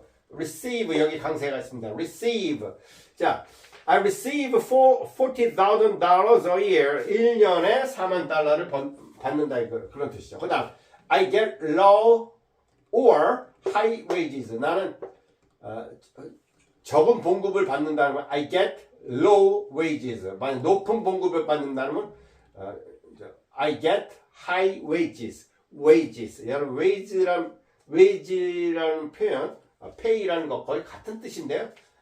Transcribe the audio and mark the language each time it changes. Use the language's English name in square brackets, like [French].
[Korean] receive 여기 강세가 있습니다. [English] receive. 자, I receive $40,000 a year. [Korean] 1년에 4만 달러를 받는다 그런 뜻이죠. [English] 그다음 I get low or high wages. [Korean] 나는 적은 봉급을 받는다는 건 [English] I get low wages. [Korean] 만약 높은 봉급을 받는다는 건 [English] I get high wages. [Korean] 여러분 wage라는 표현, pay라는 거 거의 같은 뜻인데요.